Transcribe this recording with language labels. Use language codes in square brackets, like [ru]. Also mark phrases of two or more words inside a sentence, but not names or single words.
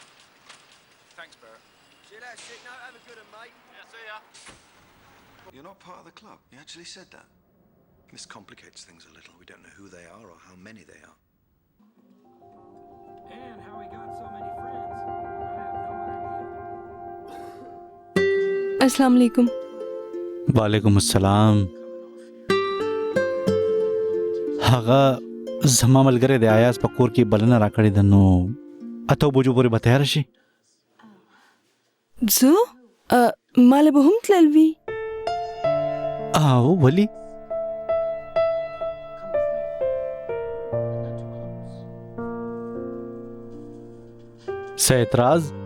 [en] You're not part of the club. He actually said that. This complicates things a little. We don't know who they are or how many they are. And how he got so many friends. I have no idea. [ar] السلام عليكم. وعليكم السلام. [ps] هغه زما ملګری د آیاز په کور کې بلنه راکړې ده نو اته بجو پورې به تیار شي. زه مال به هم تلل وي. او ولی څه اعتراض؟